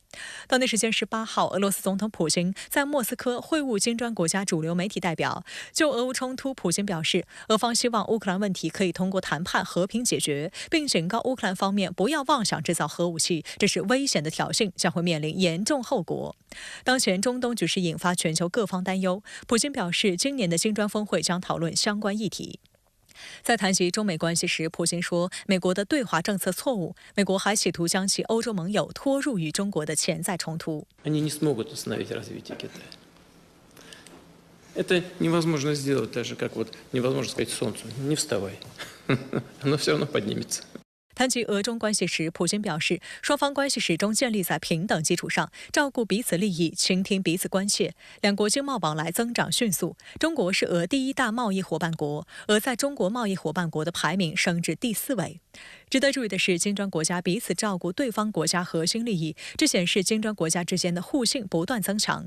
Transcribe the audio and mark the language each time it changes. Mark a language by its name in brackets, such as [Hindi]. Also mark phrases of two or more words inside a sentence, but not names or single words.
[Chinese] 当地时间18号，俄罗斯总统普京在莫斯科会晤金砖国家主流媒体代表，就俄乌冲突，普京表示，俄方希望乌克兰问题可以通过谈判和平解决，并警告乌克兰方面不要妄想制造核武器，这是危险的挑衅，将会面临严重后果。当前中东局势引发全球各方担忧，普京表示，今年的金砖峰会将讨论相关议题。在谈及中美关系时，普京说，美国的对华政策错误，美国还企图将其欧洲盟友拖入与中国的潜在冲突。 [Russian] Это невозможно сделать, даже как вот невозможно сказать солнцу, не вставай, оно все равно поднимется. [Chinese] 谈及俄中关系时，普京表示，双方关系始终建立在平等基础上，照顾彼此利益，倾听彼此关切。两国经贸往来增长迅速，中国是俄第1大贸易伙伴国，俄在中国贸易伙伴国的排名升至第4位。值得注意的是，金砖国家彼此照顾对方国家核心利益，这显示金砖国家之间的互信不断增强。